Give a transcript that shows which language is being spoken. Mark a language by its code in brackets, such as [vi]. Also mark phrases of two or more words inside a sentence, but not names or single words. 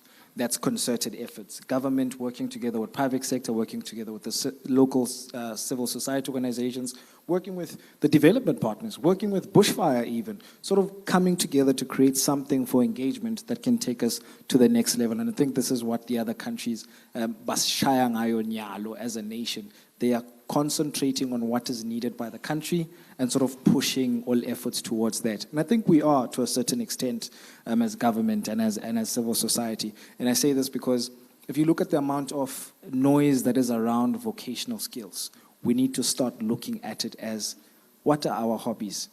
[en] That's concerted efforts. Government working together with private sector, working together with the local civil society organizations, working with the development partners, working with Bushfire even, sort of coming together to create something for engagement that can take us to the next level. And I think this is what the other countries, [ss] basishaya ngayo nyalo [en] as a nation, they are concentrating on what is needed by the country and sort of pushing all efforts towards that. And I think we are, to a certain extent, as government and as civil society. And I say this because if you look at the amount of noise that is around vocational skills, we need to start looking at it as, what are our hobbies?